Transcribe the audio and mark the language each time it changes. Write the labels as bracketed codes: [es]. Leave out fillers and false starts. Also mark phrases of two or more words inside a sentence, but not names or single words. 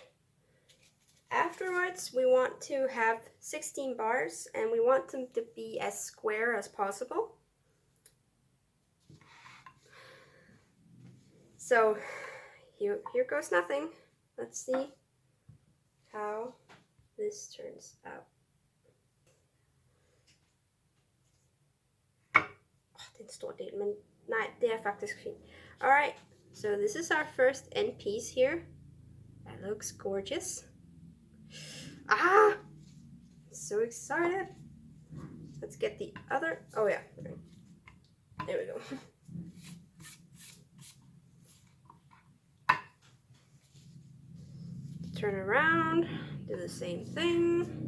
[en] Afterwards, we want to have 16 bars, and we want them to be as square as possible. So here goes nothing. Let's see how this turns out. [da] Det er en stor del, men nej, det er faktisk fint. [en] Alright, so this is our first end piece here. That looks gorgeous. Ah! So excited. Let's get the other, oh yeah, there we go. Turn around, do the same thing.